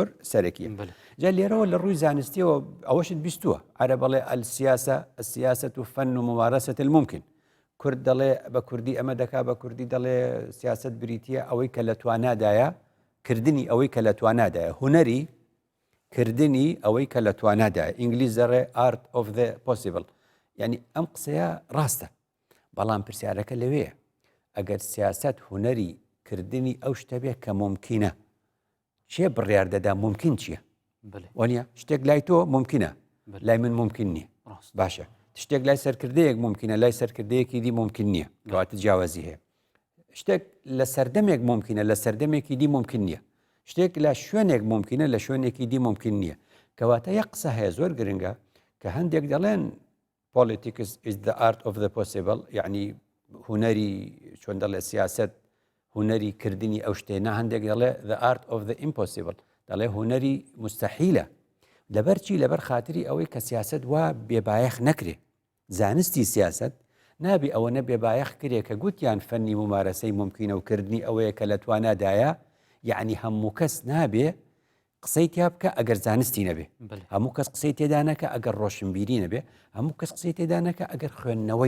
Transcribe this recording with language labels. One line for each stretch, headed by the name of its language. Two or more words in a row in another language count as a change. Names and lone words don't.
Central Kurdish: سەرەکیە جا لێرەوە لە ڕووی زانستیەوە ئەوەشت بیستووە عەرە بەڵێ
Arabic: السیاسە و فەن و ممارەسەت الممکن
Central Kurdish: کورد دەڵێ بە کوردی ئەمە دەکا بە کوردی دەڵێ سیاست بریتیە ئەوەی کە لە توانادایە کردنی ئەوەی کە لە توانادایە هونەری کردنی ئەوەی کە لە توانادایە ئینگلیز دەڕێ
English: art of the possible
Central Kurdish: یعنی ئەم قسەیە ڕاستە بەڵام پرسیارەکە لەوەیە ئەگەر سیاست هونەری کردنی ئەو شتە بێ کە ممکنە چێ بڕیار دەدا ممکن چییە وانە شتێک لای تۆ ممکنە لای من ممکن نییە باشە شتێک لای سەرکردەیەک ممکنە لای سەرکردەیەکی دی ممکن نییە کەواتە جیاوازی هەیە شتێک لە سەردەمێک ممکنە لە سەردەمێکی دی ممکن نییە شتێک لە شوێنێک ممکنە لە شوێنێکی دی ممکن نییە کەواتە یەک قسە هەیە زۆر گرنگە کە هەندێک دەڵێن
English: politics is the art of the possible
Central Kurdish: یعنی هوەری چۆن دەڵێ سیاست هوەری کردنی ئەو شتێنە هەندێک دەڵێ
English: the art of the impossible
Central Kurdish: دەڵێ هوەری مستەحیلە لەبەرچی لەبەر خاتری ئەوەی کە سیاست وا بێبایەخ نەکرێ زانستی سیاست نابی ئەوە نە بێبایەخ کرێ کە گوتیان فەنی ممارەسەی ممکنە و کردنی ئەوەیە کە لە توانادایە یعنی هەموو کەس نابێ قسەی تیا بکە ئەگەر زانستی نەبێ هەموو کەس قسەی تێدا نەکە ئەگەر ڕۆشنبیری نەبێ هەموو کەس قسەی تێدا نەکە ئەگەر خوێندنەوەی